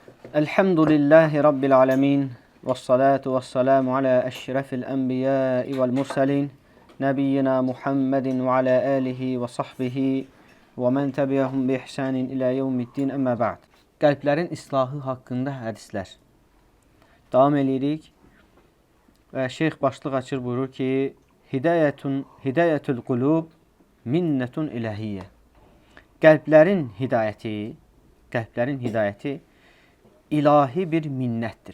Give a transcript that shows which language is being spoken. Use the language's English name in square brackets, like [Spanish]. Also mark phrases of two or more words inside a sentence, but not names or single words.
[Arabic] الحمد لله رب العالمين والصلاة والسلام على أشرف الأنبياء والمرسلين. نبينا محمد وعلى آله وصحبه ومن تبعهم بإحسان إلى يوم الدين أما بعد. [Azerbaijani] Qəlblərin islahı haqqında hədislər. Davam edirik. Və şeyx başlıq açır buyurur ki, [Arabic] هداية القلوب منة إلهية. [Azerbaijani] Qəlblərin hidayəti ilahi bir minnətdir.